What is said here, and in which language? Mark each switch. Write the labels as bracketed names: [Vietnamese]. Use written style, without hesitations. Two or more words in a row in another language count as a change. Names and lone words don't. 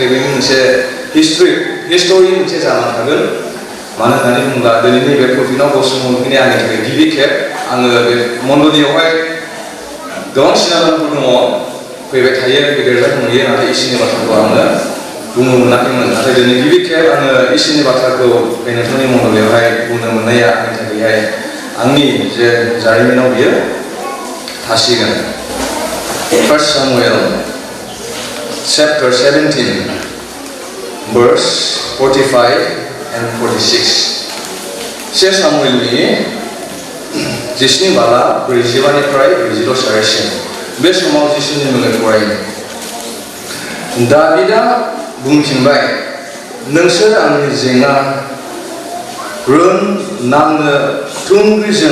[Bodo] बे मोनसे हिस्टरि मोनसे जानानै थागोन मानो होननानै बुङोब्ला दिनैनि बे प्रफिनाव बसुमतारी आंनि थाखाय गिबि खेब आङो बे मण्डलियावहाय गोबां सिनाजानफोर दङ फैबाय थायो गेदेरजों नुयो नाथाय इसोरनि बाथ्राखौ आङो बुंनो मोनाखैमोन नाथाय दिनै गिबि खेब आङो इसोरनि बाथ्राखौ बे नोंथांनि मण्डलियावहाय बुंनो मोननाया आंनि थाखायहाय आंनि जे जारिमिनाव बियो थासिगोन [English] 1 Samuel chapter 17 verse 45 and 46 [Bodo] से सामुएलनि 10 बाला 45निफ्राय 46 सारिसिम बे समाव जिसुनि मुङै फरायो दाबिदा बुंफिनबाय नोंसोर आंनि जेंना रोन नांनो थुंग्रिजों